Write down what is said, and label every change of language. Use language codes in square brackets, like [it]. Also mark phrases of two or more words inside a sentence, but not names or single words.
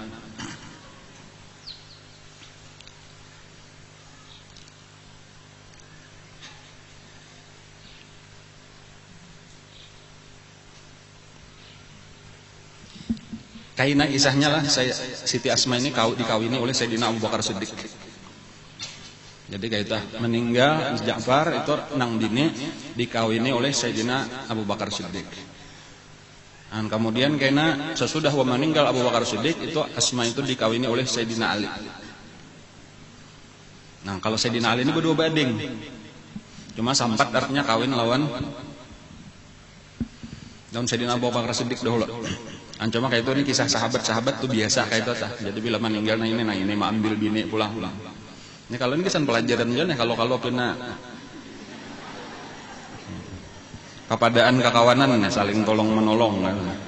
[bjn] Kaina kisahnya lah, Siti Asma ini dikawini oleh Sayyidina Abu Bakar Siddiq. Jadi kaita meninggal Ja'far itu nang dini dikawini oleh Sayyidina Abu Bakar Siddiq. [id] Dan kemudian kaina sesudah meninggal Abu Bakar Siddiq itu Asma itu dikawini oleh Sayyidina Ali. [bjn] Nah, kalau Sayyidina Ali ini berdua bading. Cuma sampat artinya kawin lawan Sayyidina Abu Bakar Siddiq dahulu. Cuma kayak itu ini kisah sahabat-sahabat tuh biasa kayak itu tah. Jadi bila meninggal nah ini mah ambil bini pulang. Ini kalau ini kesan pelajaran aja nih kalau pina kepadaan kekawanan nih, saling tolong menolong kan.